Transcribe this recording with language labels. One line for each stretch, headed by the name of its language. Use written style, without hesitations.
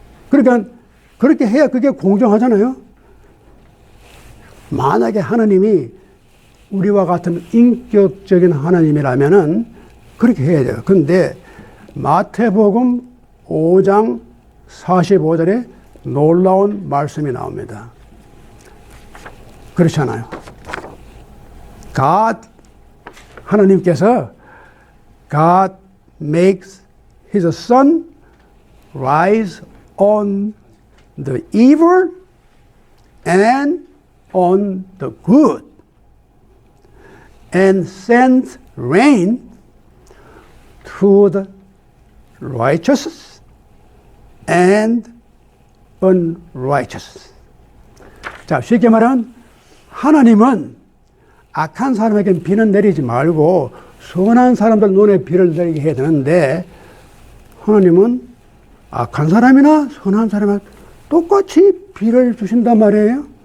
Korean: 그러니까 그렇게 해야 그게 공정하잖아요. 만약에 하나님이 우리와 같은 인격적인 하나님이라면은 그렇게 해야 돼요. 그런데 마태복음 5장 45절에 놀라운 말씀이 나옵니다. 그렇잖아요.
English: God,
Korean: 하나님께서
English: God makes his sun rise on the evil and on the good, and send rain to the righteous and unrighteous.
Korean: 자, 쉽게 말하면 하나님은 악한 사람에게 비는 내리지 말고 선한 사람들 눈에 비를 내리게 해야 되는데, 하나님은 악한 사람이나 선한 사람이나 똑같이 비를 주신단 말이에요.